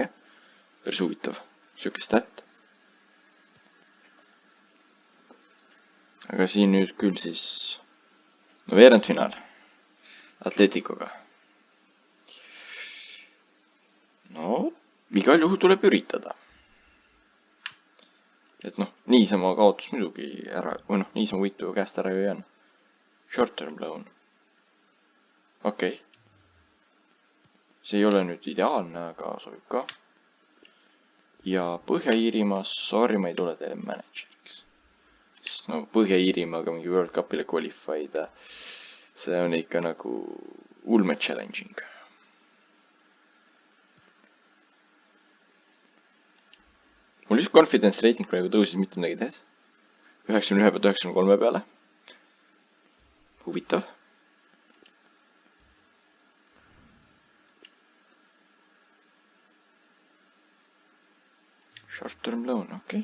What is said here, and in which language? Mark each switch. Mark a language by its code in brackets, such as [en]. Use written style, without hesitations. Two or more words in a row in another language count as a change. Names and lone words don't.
[et] Päris huvitav, siuke stat. Aga siin nüüd küll siis no veerandfinaal Atleticoga. No, igal juhul tuleb üritada. Et noh, niisama kaotus muidugi ära, või noh, niisama võitu käest ära ju ei jäänud. [en] Short term loan. [et] Okei. See ei ole nüüd ideaalne, aga sobib ka. Ja Põhja-Iirimaa, sorry, ma ei tule teile manageriks. Sest no Põhja-Iirimaaga mingi World Cupile qualified, see on ikka nagu ulme challenging. Mul lihtsalt [en] confidence rating [et] praegu tõusis mitte midagi tehes. 91 pealt 93 peale. Huvitav. [en] Short term loan, [et] okei.